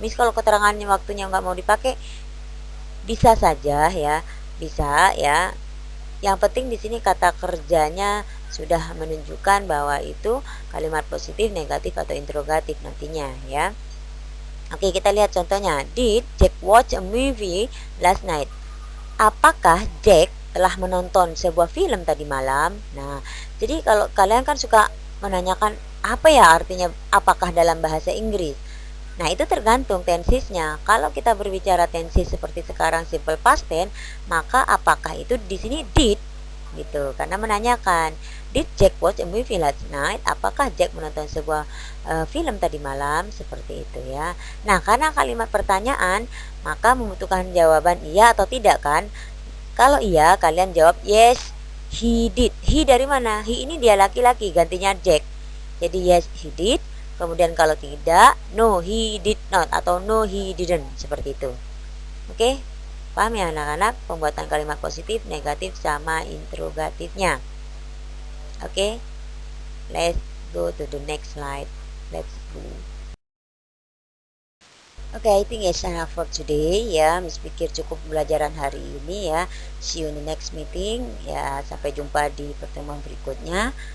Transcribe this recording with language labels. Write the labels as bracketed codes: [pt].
[id] Mis kalau keterangannya waktunya nggak mau dipakai bisa saja ya, bisa ya. Yang penting di sini kata kerjanya sudah menunjukkan bahwa itu kalimat positif, negatif atau interrogatif nantinya ya. Oke, kita lihat contohnya. [en] Did Jack watch a movie last night? [id] Apakah Jack telah menonton sebuah film tadi malam? Nah, jadi kalau kalian kan suka menanyakan apa ya artinya apakah dalam bahasa Inggris. Nah, itu tergantung tensisnya. Kalau kita berbicara tensis seperti sekarang simple past tense, maka apakah itu di sini did gitu. Karena menanyakan, [en] did Jack watch a movie last night? [id] Apakah Jack menonton sebuah film tadi malam? Seperti itu ya. Nah, karena kalimat pertanyaan, maka membutuhkan jawaban iya atau tidak kan? Kalau iya, kalian jawab [en] yes, he did. [id] He dari mana? He ini dia laki-laki, gantinya Jack. Jadi [en] yes, he did. [id] Kemudian kalau tidak, [en] no he did not [id] atau [en] no he didn't, [id] seperti itu. Oke, paham ya anak-anak pembuatan kalimat positif, negatif sama interrogatifnya. [en] Oke, let's go to the next slide. Let's go. Oke, I think it's enough for today ya. [id] Miss pikir cukup pembelajaran hari ini ya. [en] See you in the next meeting [id] ya. Sampai jumpa di pertemuan berikutnya.